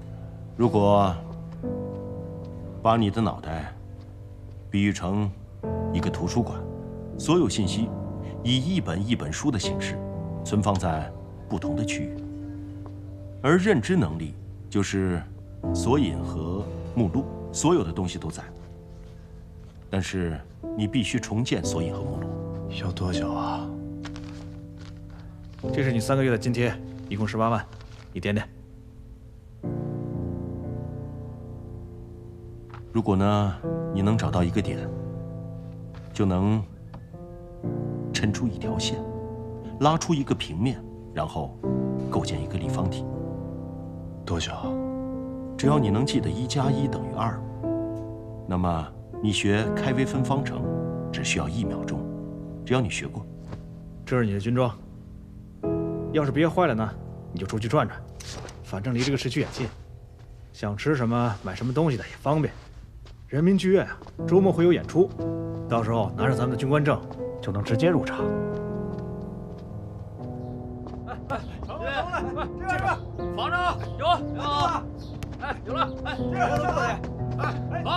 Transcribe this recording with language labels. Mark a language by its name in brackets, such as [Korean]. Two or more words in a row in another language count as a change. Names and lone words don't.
[Chinese] 如果把你的腦袋比喻成一個圖書館，所有信息以一本一本書的形式存放在不同的區域，而認知能力就是索引和目錄，所有的東西都在。但是你必須重建索引和目錄。要多久啊？這是你 3個月的津貼，一共18萬，你掂掂。如果呢，你能找到一個點，就能抻出一條線，拉出一個平面，然後構建一個立方體。多久？只要你能記得1+1等於2，那麼你學開微分方程只需要1秒鐘，只要你學過。這是你的軍裝，要是憋壞了呢，你就出去轉轉，反正離這個市區也近，想吃什麼買什麼東西的也方便。人民劇院啊，周末會有演出，到時候拿着咱們的軍官證就能直接入場。哎，成來，這邊，房長有，哎，有了，哎，這哎，好，